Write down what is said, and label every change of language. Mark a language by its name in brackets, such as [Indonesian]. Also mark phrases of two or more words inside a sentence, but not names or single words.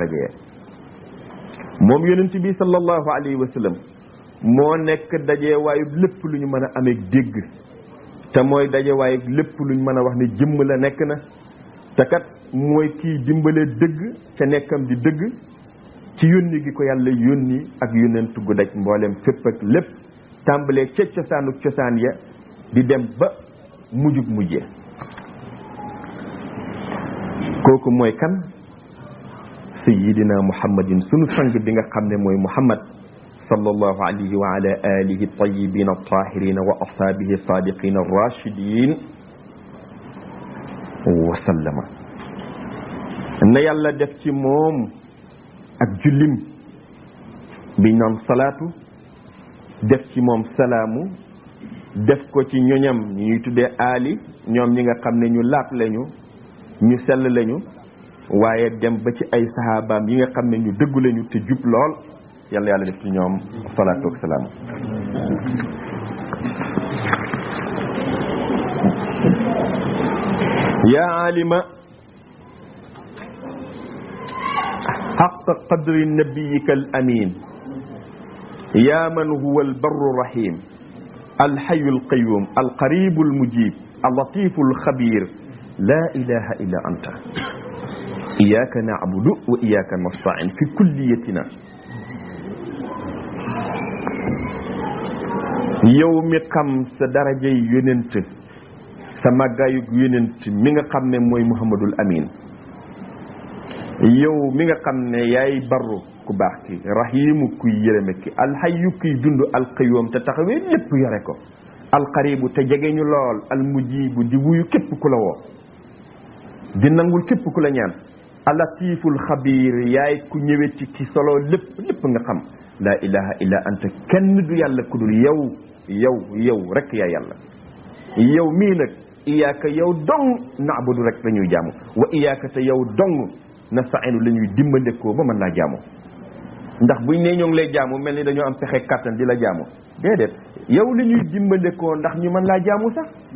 [Wolof] daraja ya moom yonent bi [Arabic] صلى الله عليه وسلم [Wolof] moo nekk daje waayu lépp lu ñu mën a amee dégg te mooy daje waayu lépp lu ñu mën a wax ne jëmm la nekk na te kat mooy kii dimbale dëgg ca nekkam di dëgg ci yónni gi ko yàlla yónni ak yónnent gu daj mboolem fépp ak lépp tàmbalee ca cosaanu cosaan ya di dem ba mujjug mujje kooku mooy kan [Arabic] سيدنا محمد [Wolof] sunu sang bi nga xam ne mooy [Arabic] محمد صلى الله عليه وعلى آله الطيبين الطاهرين وأصحابه الصادقين الراشدين وسلم [Wolof] na yàlla def ci moom ak jullim bi naan salaatu def ci moom salaamu def ko ci ñoñam ñuy tuddee aali ñoom ñi nga xam ne ñu laap lañu ñu sell lañu waaye dem ba ci ay sahabaam yi nga xam ne ñu dëggu lañu te jub lool yàlla yàlla def ci ñoom salaatu ak salaamu [Arabic] يا عالم حق قدر نبيك الأمين يا من هو البر الرحيم الحي القيوم القريب المجيب اللطيف الخبير لا إله إلا أنت إياك نعبد وإياك نستعين في كليتنا يوم خمس درجة يننت سماغايو يننت من خمس موي محمد الأمين [Wolof] yow mi nga xam ne yaay barru ku baax ki rahimu kuy yërëme ki alxayu kuy dund alqayyum te taxawee lépp yore ko alqaribu te jege ñu lool almujibu di wuyu képp ku la woo di nangul képp ku la ñaan alatiful xabir yaay ku ñëwee ci ki solo lépp nga xam [Arabic] لا إله إلا أنت [Wolof] kenn du yàlla ku dul yow rek yaa yàlla yow mii nag iyaaka yow dong naabudu rek la ñuy jaamu [Arabic] وإياك [Wolof] te yow dong nastainu la ñuy dimbandekoo ba mën laa jaamu ndax buñ ne ñoo ngi lay jaamu mel ni dañoo am pexe kàttan di la jaamu déedéet yow la ñuy dimbandekoo ndax ñu mën laa jaamu sax